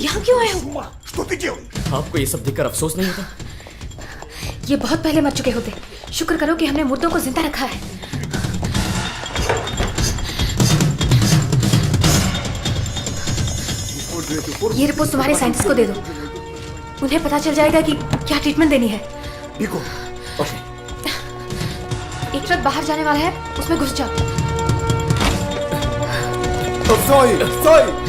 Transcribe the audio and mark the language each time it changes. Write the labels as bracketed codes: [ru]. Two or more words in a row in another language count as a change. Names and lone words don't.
[hi] क्यों आए हो? [ru] Что ты делаешь? [hi] आपको ये सब देखकर अफसोस नहीं होता? ये बहुत पहले मर चुके होते। शुक्र करो कि हमने मुर्दों को जिंदा रखा है। ये रिपोर्ट तुम्हारे साइंटिस्ट को दे दो। उन्हें पता चल जाएगा कि क्या ट्रीटमेंट देनी है। [ru] Бегом. [hi] ओके। एक ट्रक बाहर जाने वाला है, उसमें घुस जाओ। [ru] Стой! Стой!